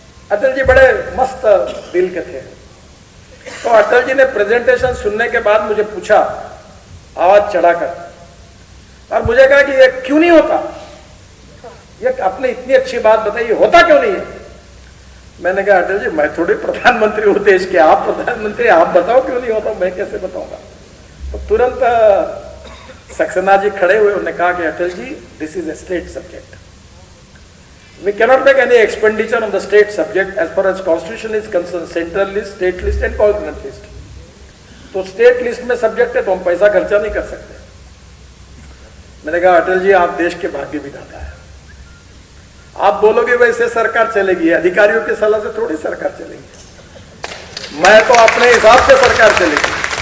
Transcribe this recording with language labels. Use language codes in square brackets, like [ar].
[hi] अटल जी बड़े मस्त दिल के थे. तो अटल जी ने प्रेजेंटेशन सुनने के बाद मुझे पूछा आवाज चढ़ाकर, और मुझे कहा कि ये क्यों नहीं होता, ये आपने इतनी अच्छी बात बताई, होता क्यों नहीं है. मैंने कहा अटल जी मैं थोड़ी प्रधानमंत्री हूं देश के, आप प्रधानमंत्री, आप बताओ क्यों नहीं होता, मैं कैसे बताऊंगा. तो तुरंत सक्सेना जी खड़े हुए, उन्होंने कहा कि Atal ji [en] This is a state subject. We cannot make any expenditure on the state subject as far as constitution is concerned. Central list, state list and coordinate list. [hi] तो स्टेट लिस्ट में सब्जेक्ट है तो हम पैसा खर्चा नहीं कर सकते. मैंने कहा अटल जी आप देश के भाग्य विधाता है. आप बोलोगे वैसे सरकार चलेगी, अधिकारियों की सलाह से थोड़ी सरकार चलेगी. मैं तो अपने हिसाब से सरकार चलेगी.